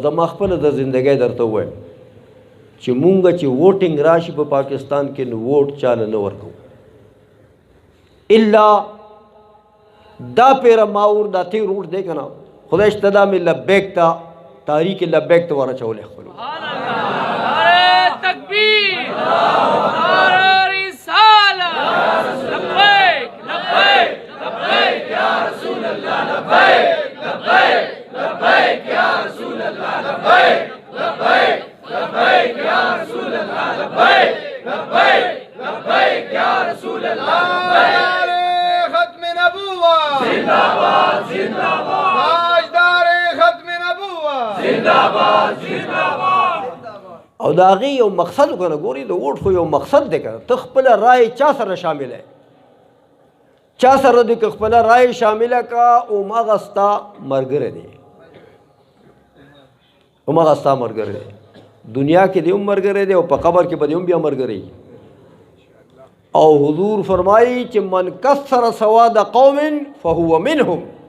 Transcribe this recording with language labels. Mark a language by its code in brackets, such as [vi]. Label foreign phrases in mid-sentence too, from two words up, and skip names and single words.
[ps] زما خپله د زندګۍ درته ووایم چې مونږ چې ووټینګ راشي په پاکستان کې نو ووټ چاله نه ورکوو الا دا پیره ماور دا تی روټ دی که نه خدای شته دا مې لبیک ته تحریک لبیک ته ورچولی خپلو [ur] تکبیر نعرہ رسالت لبیک لبیک لبیک یا رسول اللہ لبیک لبیک لبیک یا رسول اللہ لبیک لبیک لبیک یا رسول اللہ لبیک لبیک لبیک یا رسول اللہ لبیک ختم نبوت زندہ باد زندہ باد تاجدار ختم نبوت زندہ باد زندہ باد [ps] او د هغې یو مقصد که نه ګوري د ووټ خو یو مقصد دی که ته خپله رایې چا سره شامله چا سره دی که خپله رایې شامله که هماغه ستا ملګری دی هماغه ستا ملګری دی دنیا کې دی هم ملګری دی او په قبر کې به دی هم بیا ملګری او حضور فرمایي چې [ar] من کثر سواد قوم فهو منهم